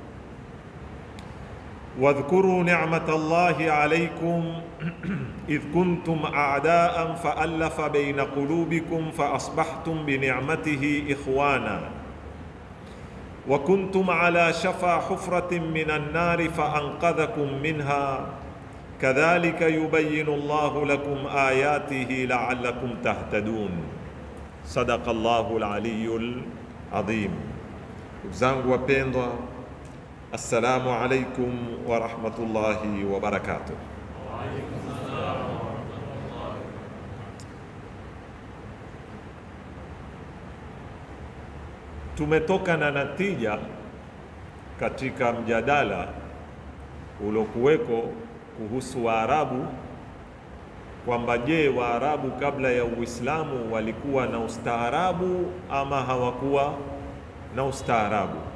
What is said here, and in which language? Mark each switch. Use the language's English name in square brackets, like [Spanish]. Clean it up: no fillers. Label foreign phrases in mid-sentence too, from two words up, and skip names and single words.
[Arabic] واذكروا نعمة الله عليكم إذ كنتم أعداء فألف بين قلوبكم فأصبحتم بنعمته إخوانا وكنتم على شفا حفرة من النار فأنقذكم منها كذلك يبين الله لكم آياته لعلكم تهتدون. صدق الله العلي العظيم. [Swahili] Zangu wapendwa, [Arabic] السلام عليكم ورحمة الله وبركاته. [Swahili] Tumetoka na natija katika mjadala uliokuweko kuhusu Waarabu, kwamba je, Waarabu kabla ya Uislamu walikuwa na ustaarabu ama hawakuwa na ustaarabu?